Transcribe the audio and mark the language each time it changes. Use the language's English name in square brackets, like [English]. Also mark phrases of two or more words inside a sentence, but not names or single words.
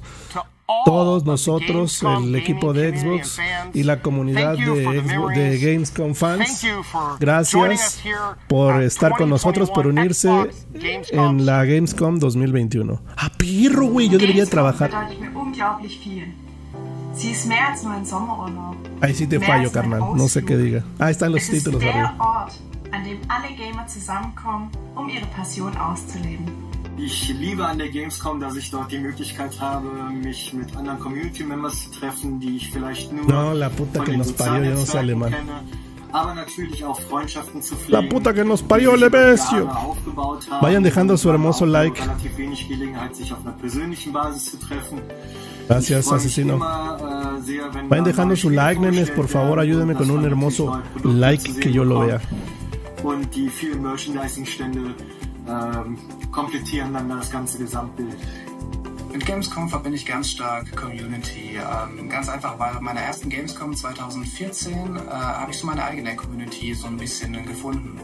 [Spanish] Todos nosotros, el equipo de Xbox y la comunidad de Gamescom fans, gracias por estar con nosotros, por unirse en la Gamescom 2021. ¡Ah, pirro, güey! Yo debería trabajar. Ahí sí te fallo, carnal. No sé qué diga. Ahí están los títulos arriba. [German] Ich liebe an der Gamescom, dass ich dort die Möglichkeit habe, mich mit anderen Community-Members zu treffen, die ich vielleicht nur [Spanish] no, la puta que nos parió, yo no sé alemán. [German] Aber natürlich auch Freundschaften zu pflegen. [Spanish] La puta que nos parió, le besio. Vayan dejando su hermoso like. [German] Relativ wenig Gelegenheit, sich auf einer persönlichen Basis zu treffen. [Spanish] Gracias, asesino. Vayan dejando su like, nenes, por favor, ayúdenme con un hermoso like que yo lo vea. [German] Und die vielen Merchandising-Stände komplettieren dann das ganze Gesamtbild. Mit Gamescom verbinde ich ganz stark Community. Ganz einfach, weil bei meiner ersten Gamescom 2014 habe ich so meine eigene Community so ein bisschen gefunden.